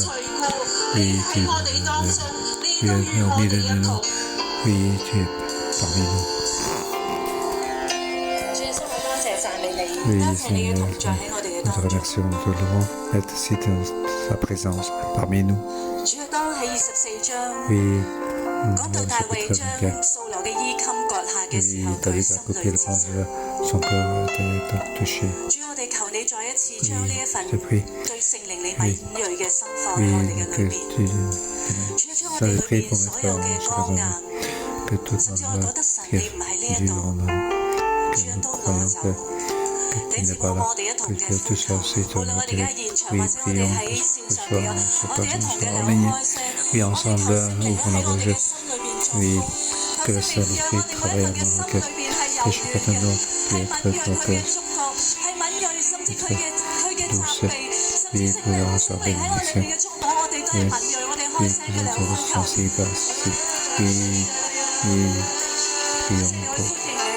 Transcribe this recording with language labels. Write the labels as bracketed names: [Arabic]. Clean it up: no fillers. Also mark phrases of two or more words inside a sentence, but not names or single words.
[French] Oui, tu es au milieu de nous. Oui, tu es parmi nous. Oui, Seigneur, nous te remercions, nous te louons d'être ici dans ta présence parmi nous. Oui, [Cantonese] 講到大衛將掃羅嘅衣襟割下嘅時候，佢心裏之 [French] son cœur était touché. [Cantonese] 主，我哋求你再一次將呢一份 [French] Je prie, [Cantonese] 對聖靈你敏鋭嘅心放喺我哋嘅 [French] que [Cantonese] 裏邊。 [French] tu [Cantonese] 主，將我哋裏邊所有嘅剛硬， [French] que toute [Cantonese] 甚至 [French] notre [Cantonese] 我覺 [French] voix [Cantonese] 得神 [French] qui [Cantonese] 你唔喺呢 [French] est [Cantonese] 一 [French] due [Cantonese] 度， [French] en nous, [Cantonese] 主 [French] que [Cantonese] 都 [French] nous [Cantonese] 攞 [French] croyons [Cantonese] 走。 [French] que [Cantonese] 你 [French] tu [Cantonese] 賜 [French] n'es pas [Cantonese] 我 [French] là, [Cantonese] 我哋一同 [French] que [Cantonese] 嘅 [French] tu es [Cantonese] 呼 [French] tout [Cantonese] 求， [French] seul sur [Cantonese] 無 [French] ton [Cantonese] 論我哋而家 [French] autel. [Cantonese] 現場 [French] Oui, [Cantonese] 或者我哋 [French] prions [Cantonese] 喺 [French] que [Cantonese] 線 [French] ce [Cantonese] 上 [French] soit [Cantonese] 嘅， [French] ce [Cantonese] 我哋一 [French] matin, [Cantonese] 同 [French] ce [Cantonese] 嘅 [French] soir [Cantonese] 嚟 [French] en [Cantonese] 開 [French] ligne. [Cantonese] 聲， [French] Oui, [Cantonese] 我哋 [French] ensemble, [Cantonese] 求聖靈 [French] ouvrons [Cantonese] 喺 [French] la [Cantonese] 我哋 [French] bouche. [Cantonese] 嘅心裏邊做 [French] Oui, [Cantonese] 工， [French] que [Cantonese] 求 [French] le [Cantonese] 聖靈讓我 [French] Saint-Esprit [Cantonese] 哋每一 [French] travaille [Cantonese] 份 [French] à [Cantonese] 嘅 [French] nos [Cantonese] 心 [French] requêtes. [Cantonese] 裏邊係柔 [French] Que chacun [Cantonese] 軟 [French] de [Cantonese] 嘅， [French] nous [Cantonese] 係 [French] puisse [Cantonese] 敏 [French] être [Cantonese] 鋭佢嘅 [French] notre [Cantonese] 觸覺，係敏鋭甚至佢嘅責 [French] douce. [Cantonese] 備，甚至 [French] Oui, [Cantonese] 聖靈 [French] pour [Cantonese] 聖 [French] avoir [Cantonese] 靈喺我 [French] bénédiction. [Cantonese] 裏邊嘅觸摸，我哋都係 [French] Oui, [Cantonese] 敏鋭，我哋開 [French] oui, [Cantonese] 聲 [French] que [Cantonese] 嘅 [French] nous [Cantonese] 嚟 [French] sommes [Cantonese] 呼求。 [French] sensibles. Oui, oui, prions [Cantonese] 聖靈，我 [French] pour [Cantonese] 歡迎你。